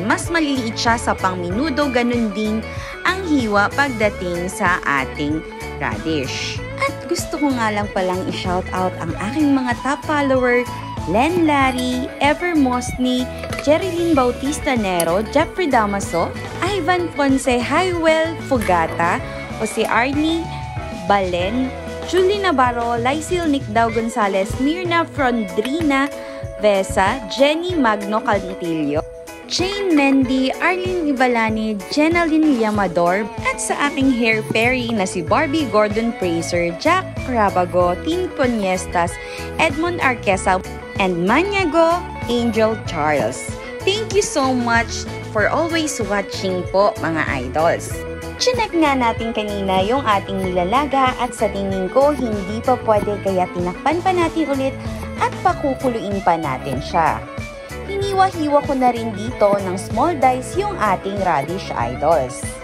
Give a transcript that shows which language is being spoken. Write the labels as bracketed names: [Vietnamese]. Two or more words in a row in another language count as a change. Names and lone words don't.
[Filipino] Mas maliliit siya sa pangminudo, ganun din ang hiwa pagdating sa ating radish. At gusto ko nga lang palang i-shout out ang aking mga [English] top follower, [Filipino] Len Larry, Ever Mosny, Jerilyn Bautista Nero, Jeffrey Damaso, Ivan Ponce, Highwell Fugata, Jose Arnie Balen, Julie Navarro, Lysil Nicdao Gonzalez, Mirna Frondrina Vesa, Jenny Magno Caltillo, Jane Mendy, Arlene Ibalani, Jenaline Yamador, at sa aking hair fairy na si Barbie Gordon Fraser, Jack Rabago, Tin Poniestas, Edmond Arquesa, and Maniago Angel Charles. [English] Thank you so much for always watching [Filipino] po, mga [English] idols. [Filipino] Chinek nga natin kanina yung ating nilalaga at sa tingin ko hindi pa pwede kaya tinakpan pa natin ulit at pakukuluin pa natin siya. Hiniwa-hiwa ko na rin dito ng [English] small dice [Filipino] yung ating radish, idols.